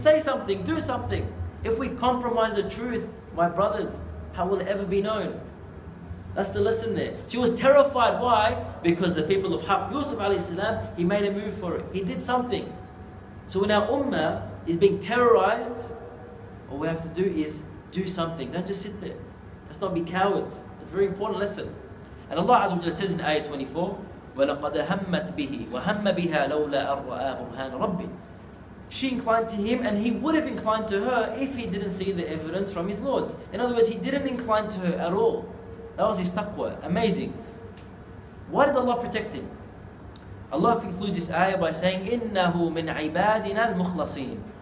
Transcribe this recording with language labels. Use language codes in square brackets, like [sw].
[en] Say something, do something. If we compromise the truth, my brothers, how will it ever be known? That's the lesson there. She was terrified. Why? Because the people of haqq, Yusuf alayhi salam, he made a move for it. He did something. So when our ummah is being terrorized, all we have to do is do something. Don't just sit there. Let's not be cowards. It's a very important lesson. And Allah Azza wa Jalla says in ayah 24, [ar] وَلَقَدْ هَمَّتْ بِهِ وَهَمَّ بِهَا لَوْلَا أَن رَأَىٰ بُرْهَانَ رَبِّهِ. [en] She inclined to him and he would have inclined to her if he didn't see the evidence from his Lord. In other words, he didn't incline to her at all. That was his taqwa. Amazing. Why did Allah protect him? Allah concludes this ayah by saying, [ar] إِنَّهُ مِنْ عِبَادِنَا الْمُخْلَصِينَ.